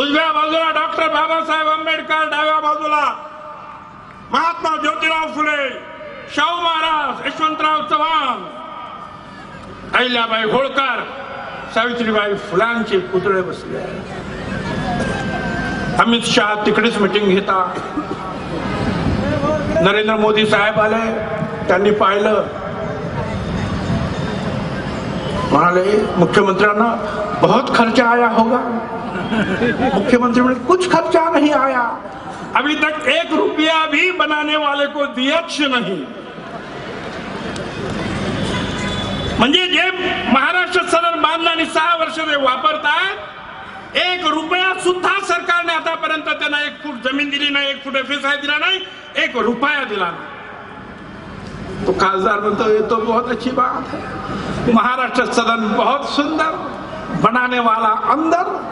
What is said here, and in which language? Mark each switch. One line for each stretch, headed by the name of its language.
Marathi: उजव्या बाजूला डॉक्टर बाबासाहेब आंबेडकर, डाव्या बाजूला महात्मा ज्योतिराव फुले, शाहू महाराज, यशवंतराव चव्हाण, अहिल्याबाई होळकर, सावित्रीबाई फुलांचे पुतळे बसले आहेत. अमित शहा तिकडेच मीटिंग घेता. नरेंद्र मोदी साहेब आले, त्यांनी पाहिलं, म्हणाले मुख्यमंत्र्यांना
Hindi: बहुत खर्चा आया होगा. मुख्यमंत्री बोले कुछ खर्चा नहीं आया, अभी तक 1 रुपया भी बनाने वाले को दियच नहीं.
Marathi: म्हणजे जे महाराष्ट्र सदन बांधलं आणि 6 वर्ष ते वापरतात, 1 रुपया सुद्धा सरकारने आतापर्यंत त्यांना 1 फूट जमीन दिली नाही, 1 फूट FSI दिला नाही, 1 रुपया दिला नाही. तो खासदार म्हणतो
Hindi: ये तो बहुत अच्छी बात है, महाराष्ट्र सदन बहुत सुंदर, बनाने वाला अंदर.